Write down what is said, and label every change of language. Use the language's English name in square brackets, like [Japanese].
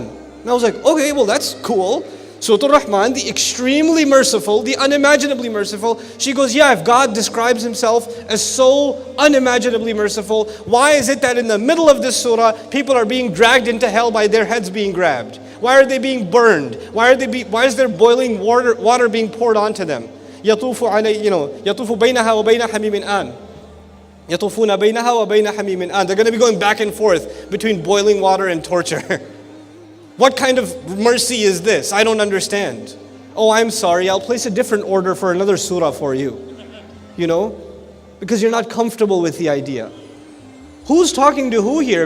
[English] And I was like, okay, well that's cool. Surah Al-Rahman, the extremely merciful, the unimaginably merciful. She goes, yeah, if God describes Himself as so unimaginably merciful, why is it that in the middle of this surah, people are being dragged into hell by their heads being grabbed? Why are they being burned? Why is there boiling water being poured onto them? [Arabic] يطوف علي, يطوف بينها وبين حميم آن. يطوفون بينها وبين حميم آن. [English] They're going to be going back and forth between boiling water and torture. What kind of mercy is this? I don't understand. Oh, I'm sorry, I'll place a different order for another surah for you. Because you're not comfortable with the idea. Who's talking to who here?